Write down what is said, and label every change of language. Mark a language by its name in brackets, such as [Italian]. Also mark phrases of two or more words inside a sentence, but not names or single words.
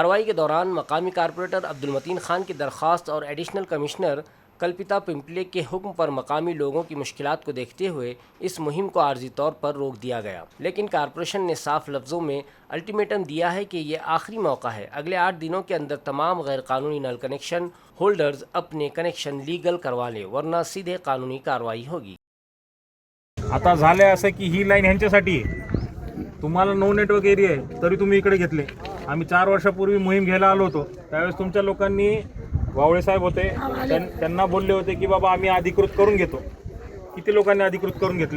[Urdu] کارروائی کے دوران مقامی کارپوریٹر عبد المتین خان کی درخواست اور [English] additional commissioner [Urdu] کلپتا پمپلے کے حکم پر مقامی لوگوں کی مشکلات کو دیکھتے ہوئے اس مہم کو عارضی طور پر روک دیا گیا، لیکن کارپوریشن نے صاف لفظوں میں الٹیمیٹم دیا ہے کہ یہ آخری موقع ہے، اگلے 8 دنوں کے اندر تمام غیر قانونی نل [English] connection holders [Urdu] اپنے [English] connection legal [Urdu] کروا لیں ورنہ سیدھے قانونی کارروائی ہوگی۔ [Marathi] आता झाले असं की ही लाईन ह्यांच्यासाठी आहे, तुम्हाला [English] no network area [Marathi] आहे तरी तुम्ही इकडे घेतले। आम्ही 4 वर्षापूर्वी मोहीम घ्यायला आलो होतो, त्यावेळेस तुमच्या लोकांनी, वावळे साहेब होते, त्यांना बोलले होते की बाबा आम्ही अधिकृत करून घेतो। किती लोकांनी अधिकृत करून घेतले?